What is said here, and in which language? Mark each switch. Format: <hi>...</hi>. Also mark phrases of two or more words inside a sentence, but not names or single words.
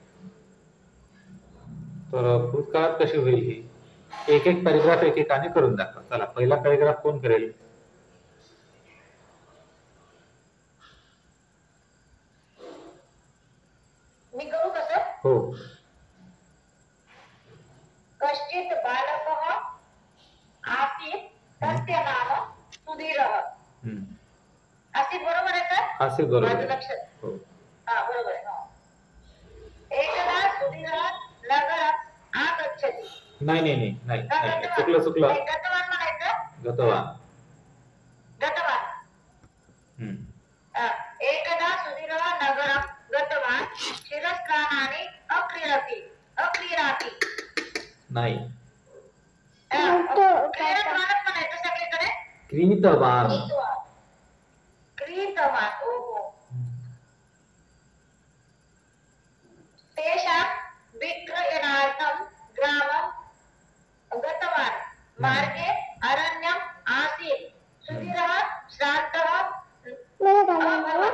<mr>तर भूतकाळात कशी होईल ही, एक एक पॅरेग्राफ एकेकाने करून दाखवा. चला, पहिला पॅरेग्राफ कोण करेल? मी करू कसं? हो.</mr> <sa>कश्चित बालकः आसीत् तस्य नाम सुधीरः.</sa> <mr>आसीत बरोबर आहे का? आसीत बरोबर माझं आहे. लक्षात. हो. बरोबर आहे.</mr> <sa>एकदा सुधीरः नगरात आगच्छति.</sa> <mr>नाही, चुकलं. गतवान म्हणायचं. गतवान.</mr> <sa>एकदा सुधीरः नगरं गतवान् शिरस्त्राणानि अक्रीडति.</sa> <mr>नाही, क्रीडतवानच म्हणायचं सगळीकडे. क्रीतवान. ओहो.</mr> <sa>तेषां विक्रयणार्थं ग्रामं गतवान्. मार्गे अरण्यम् आसीत्. सुधीरः श्रान्तः अभवत्.</sa>